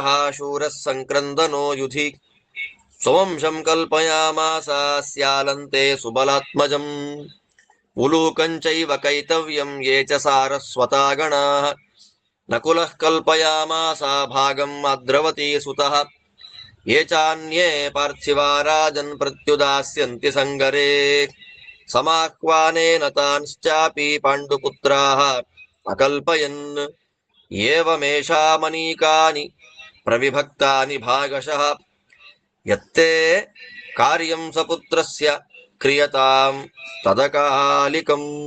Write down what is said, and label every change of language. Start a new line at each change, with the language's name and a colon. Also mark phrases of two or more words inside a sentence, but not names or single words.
Sanskrit: ಶೂರಃ ಸಂಕ್ರಂದನೋ ಯುಧಿ ಸ್ವವಂಶಂ ಕಲ್ಪಯಾಮಾಸ ಸ್ಯಾಲಂತೆ ಸುಬಲಾತ್ಮಜಂ ಉಲೂಕಂಚೈವ ಕೈತವ್ಯಂ ಯೇ ಚ ಸಾರಸ್ವತಾ ಗಣಾಃ ನಕುಲಃ ಕಲ್ಪಯಾಮಾಸ ಭಾಗಂ ಅದ್ರವತಿ ಸುತಃ ಯೇ ಚಾನ್ಯೇ ಪಾರ್ಥಿವಾ ರಾಜನ್ ಪ್ರತ್ಯುದಾಸ್ಯಂತಿ ಸಂಗರೇ ಸಮಾಹ್ವಾನೇನ ತಾನ್ಶ್ಚಾಪಿ ಪಾಂಡುಪುತ್ರಾಃ ಅಕಲ್ಪಯನ್ ಏವಮೇಷಾಮನೀಕಾನಿ ಪ್ರವಿಭಕ್ತಾನಿ ಭಾಗಶಃ ಯತ್ತೇ ಕಾರ್ಯಂ ಸಪುತ್ರಸ್ಯ ಕ್ರಿಯತಾಂ ತದಕಾಲಿಕಂ.